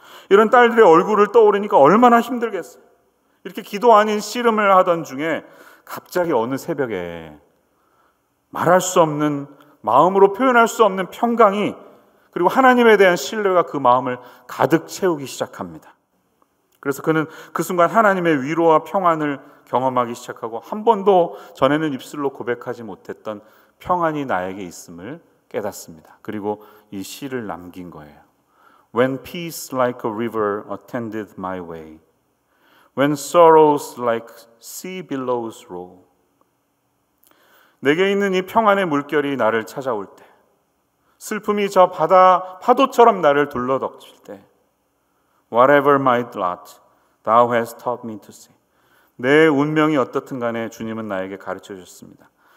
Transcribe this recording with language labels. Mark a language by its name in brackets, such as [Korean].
[Korean] 이런 딸들의 얼굴을 떠오르니까 얼마나 힘들겠어요. 이렇게 기도 아닌 씨름을 하던 중에 갑자기 어느 새벽에 말할 수 없는, 마음으로 표현할 수 없는 평강이, 그리고 하나님에 대한 신뢰가 그 마음을 가득 채우기 시작합니다. 그래서 그는 그 순간 하나님의 위로와 평안을 경험하기 시작하고 한 번도 전에는 입술로 고백하지 못했던 평안이 나에게 있음을 깨닫습니다. 그리고 이 시를 남긴 거예요. [English] When peace like a river attended my way, when sorrows like sea billows roll. [Korean] 내게 있는 이 평안의 물결이 나를 찾아올 때, 슬픔이 저 바다 파도처럼 나를 둘러덮칠 때, [English] Whatever my lot, thou hast taught me to see. [Korean] 내 운명이 어떻든 간에 주님은 나에게 가르쳐 주셨습니다.